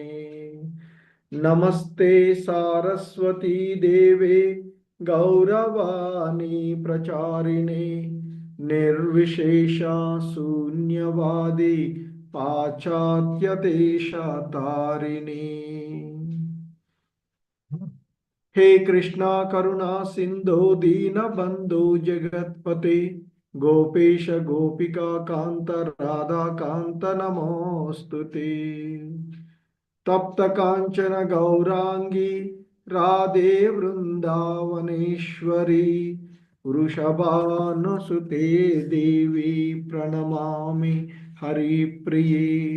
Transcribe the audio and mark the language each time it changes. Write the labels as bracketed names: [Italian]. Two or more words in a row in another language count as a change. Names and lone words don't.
[Sanskrit] నమస్తే సారస్వతీ దేవే గౌరవాణి ప్రచారిణే నిర్విశేష శూన్యవాది పాశ్చాత్య దేశ తారిణి. हे कृष्णा करुणा सिंधु दीन बंधु जगतपते गोपेश गोपिका कांत राधा कांत नमोस्तुते. तप्त कांचन गौरांगी राधे वृंदावनेश्वरी वृषभानुसुते देवी प्रणमामि हरिप्रिये.